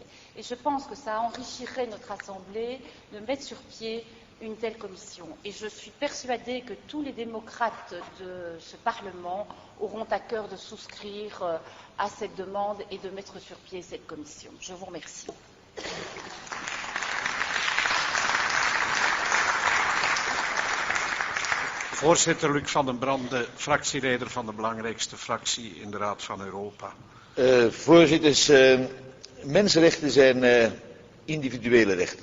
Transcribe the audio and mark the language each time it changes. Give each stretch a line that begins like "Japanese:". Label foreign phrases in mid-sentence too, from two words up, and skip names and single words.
French: Et je pense que ça enrichirait notre Assemblée de mettre sur pied une telle commission. Et je suis persuadée que tous les démocrates de ce Parlement auront à cœur de souscrire à cette demande et de mettre sur pied cette commission. Je vous remercie.
Dutch: Voorzitter Luc van den Brande, fractieleider van de belangrijkste fractie in de Raad van Europa. Voorzitters, mensenrechten zijn individuele rechten.